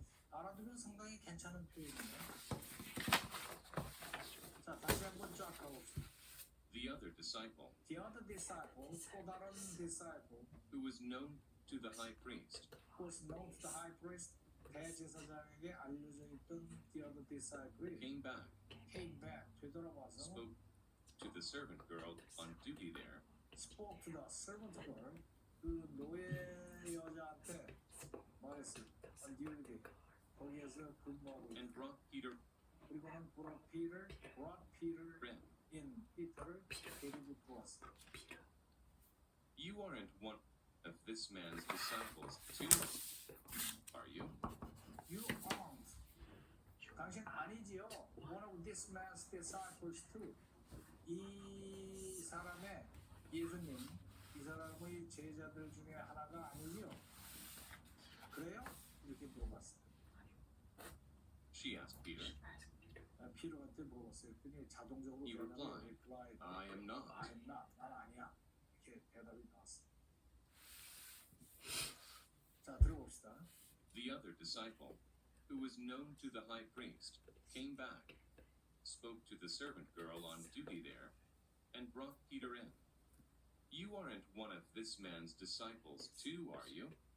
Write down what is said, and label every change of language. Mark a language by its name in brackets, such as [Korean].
[Korean] 알아두면 상당히 괜찮은 표현이네요. 자, 다시 한번 쫙 가봅시다. [English] The other disciple, The other disciple, [Korean] 또 다른 [English] disciple, who was known to the high priest, who was known to the high priest, [Korean] 대제사장에게 알려져 있던 [English] the other disciple, came back, came back, [Korean] 되돌아와서 [English] spoke to the servant girl on duty there, spoke to the servant girl, [Korean] 그 노예 여자한테 말했어요. [English] on duty, [Korean] 거기에서 근무하고 있다. [English] and brought Peter [Korean] 그리고는 [English] brought Peter in. in, [Korean] 피터를 데리고 들어왔어요. [English] You aren't one of this man's disciples, too, are you? You aren't. [Korean] 당신 아니지요. [English] One of this man's disciples too. [Korean] 이 사람의 예수님, 이 사람의 제자들 중에 하나가 아니지요. 그래요? 이렇게 물어봤어요. [English] She asked Peter. [Korean] 피터한테 물어봤어요. 그게 자동적으로 [English] He replied, replied, I am not. I am not. [Korean] 난 아니야. 이렇게 대답이 나왔어요. 자, 들어봅시다. [English] The other disciple, who was known to the high priest, came back, spoke to the servant girl on duty there, and brought Peter in. You aren't one of this man's disciples, too, are you?